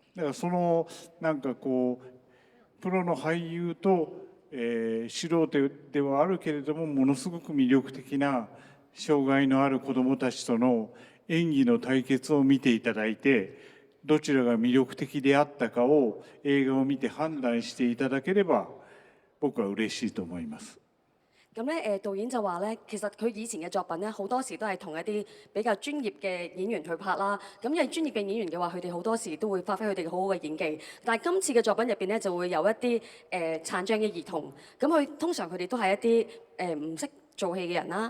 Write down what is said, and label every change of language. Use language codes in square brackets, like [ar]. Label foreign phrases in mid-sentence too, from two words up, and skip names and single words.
[ja] だからそのプロの俳優と、素人ではあるけれどもものすごく魅力的な障害のある子どもたちとの演技の対決を見ていただいて、どちらが魅力的であったかを映畫を見て判斷していただければ僕は嬉しいと思います。 [yue] 咁咧導演就話咧，其實佢以前嘅作品咧，好多時都係同一啲比較專業嘅演員去拍啦。咁因為專業嘅演員嘅話，佢哋好多時都會發揮佢哋好好嘅演技。但係今次嘅作品入邊咧，就會有一啲殘障嘅兒童。咁通常佢哋都係一啲唔識做戲嘅人啦。